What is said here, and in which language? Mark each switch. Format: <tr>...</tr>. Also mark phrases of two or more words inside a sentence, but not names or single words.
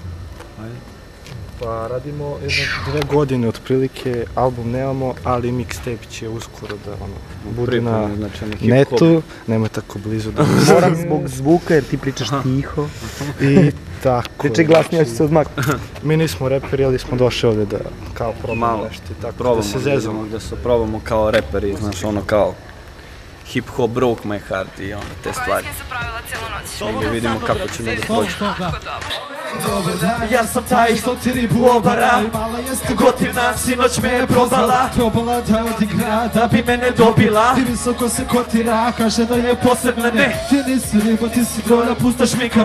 <bs>Pa radimo 2 godine otprilike, album nemamo, ali mixtape će uskoro da bude na netu. Nemoj tako blizu da... Moram zbog zvuka jer ti pričaš tiho. I tako... Pričaj glasnije, ću se odmaknuti. Mi nismo reperi, ali smo došli ovdje da kao probamo nešto i tako, da se zezamo. Da se probamo kao reperi, znaš, ono kao</bs> <en>hip hop broke my heart</en> <bs>i ono, te stvari. Negdje vidimo kako ćemo da prođemo. Dobar dan, ja sam taj što ti ribu obara. Gotivna sinoć me je probala. Probala da odigra, da bi mene dobila. I visoko se kotira, kaže da je posebna. Ne, ti nisi riba, ti si gola, pusta šmika.</bs>